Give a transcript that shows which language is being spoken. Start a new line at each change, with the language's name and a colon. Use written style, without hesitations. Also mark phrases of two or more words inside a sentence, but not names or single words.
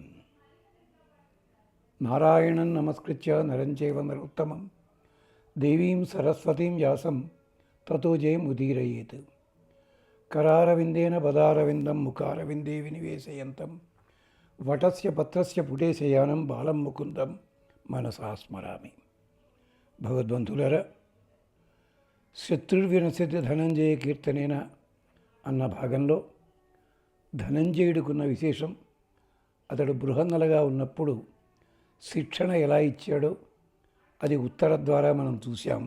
Sanskrit: नारायणं नमस्कृत्य नरं चैव नरोत्तमं देवीं सरस्वतीं व्यासं ततो जयमुदीरयेत्। करारविन्देन पदारविन्दं मुखारविन्दे विनिवेशयन्तं वटस्य पत्रस्य पुटे शयानं बालं मुकुन्दं मनसा स्मरामि।
Telugu: భగవద్బంధులారా,
Sanskrit: శత్రుర్వినశతి ధనంజయ కీర్తనేన
Telugu: అన్న భాగంలో ధనంజయుడికున్న విశేషం, అతడు బృహన్నలగా ఉన్నప్పుడు శిక్షణ ఎలా ఇచ్చాడో అది ఉత్తర ద్వారా మనం చూసాం.